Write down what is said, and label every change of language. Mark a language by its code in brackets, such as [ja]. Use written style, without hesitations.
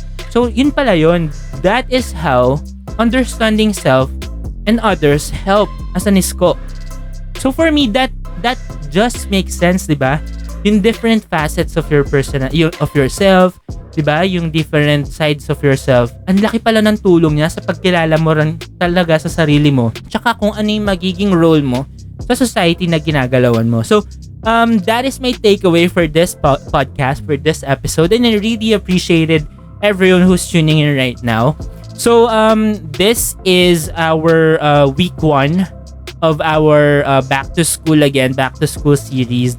[tl] So, yun pala yun. [en] That is how understanding self and others help as an isko. So for me, that just makes sense, [tl] di ba? [en] Yung different facets of your of yourself, di ba? Yung different sides of yourself. [tl] Ang laki pala ng tulong niya sa pagkilala mo rin talaga sa sarili mo. Tsaka kung ano yung magiging role mo sa society na ginagalawan mo. [en] So, that is my takeaway for this podcast, for this episode. And I really appreciated everyone who's tuning in right now. So, this is our week 1 of our back to school series.